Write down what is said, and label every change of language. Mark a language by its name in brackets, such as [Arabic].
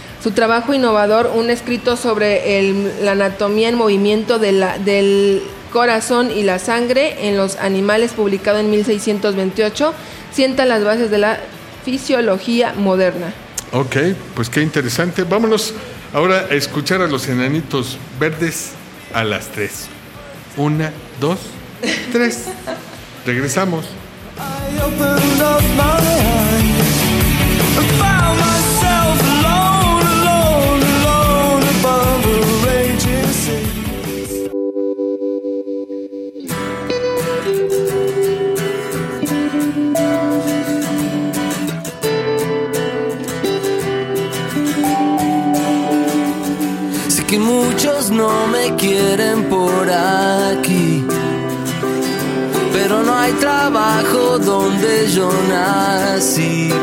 [Spanish] Su trabajo innovador, un escrito sobre la anatomía en movimiento del corazón y la sangre en los animales, publicado en 1628, sienta las bases de la fisiología moderna. Ok, pues qué interesante. Vámonos ahora a escuchar a los enanitos verdes a las tres. Una, dos, tres. Regresamos. [English] I opened up my eyes and found myself alone, alone, alone above a raging sea. [Spanish] Sé que muchos no me quieren por aquí, pero no hay trabajo donde yo nací.